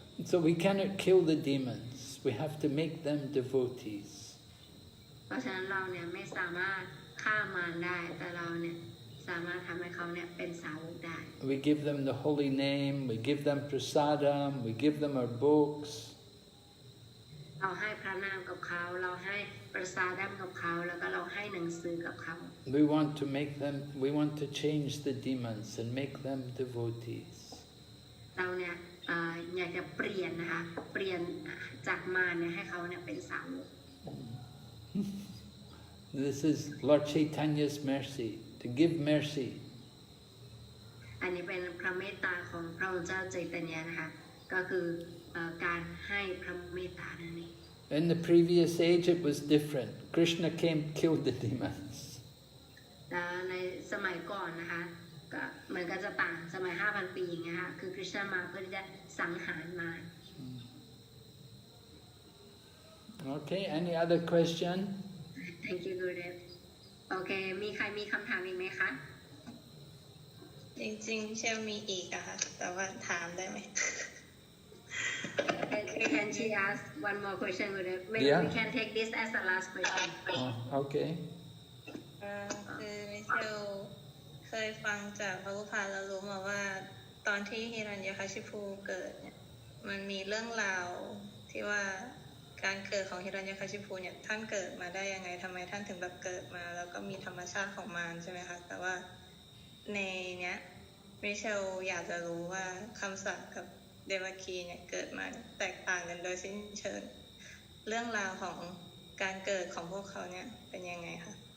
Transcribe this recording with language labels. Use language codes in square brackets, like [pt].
[en] So we cannot kill the demons. We have to make them devotees. [th] เพราะฉะนั้นเราเนี่ยไม่สามารถฆ่ามารได้แต่เราเนี่ยสามารถทำให้เขาเนี่ยเป็นสาวกได้ [en] We give them the holy name, we give them prasadam, we give them our books. [th] เราให้พระนามกับเขาเราให้ประสาดัมกับเขาแล้วก็เราให้หนังสือกับเขา [en] We want to change the demons and make them devotees. [th] เราเนี่ยอยากจะเปลี่ยนนะคะเปลี่ยนจากมารเนี่ยให้เขาเนี่ยเป็นสาวก [en] This is Lord Chaitanya's mercy, to give mercy. [th] อันนี้เป็นพระเมตตาของพระองค์เจ้าใจตญะนะคะก็คือการให้พระเมตตานั่นเอง [en] In the previous age it was different. Krishna came, killed the demons. [th] ในสมัยก่อนนะคะก็มันก็จะต่างสมัย 5,000 ปีอย่างเงี้ยค่ะคือคริสต์มาเพื่อที่จะสังหารมาร [en] Okay, any other question? Thank you Gurudev [th] โอเคมีใครมีคำถามอีกไหมคะ จริงๆเชลมีอีกอะค่ะแต่ว่าถามได้ไหม [en] Can she ask one more question Gurudev Maybe we can take this as the last question Okay. [th] คือมิเชลเคยฟังจากพระพุทธาแล้วรู้มาว่าตอนที่ฮิรัญยคชิภูเกิดเนี่ยมันมีเรื่องราวที่ว่าค การเกิดของฮิรัญยคชิพูเนี่ยท่านเกิดมาได้ยังไงทำไมท่านถึงแบบเกิดมาแล้วก็มีธรรมชาติของมารใช่ไหมคะแต่ว่าในเนี้ยมิเชลอยากจะรู้ว่าคำศัพท์กับเดวคีเนี่ยเกิดมาแตกต่างกันโดยสิ้นเชิงเรื่องราวของการเกิดของพวกเขาเนี่ยเป็นยังไงคะ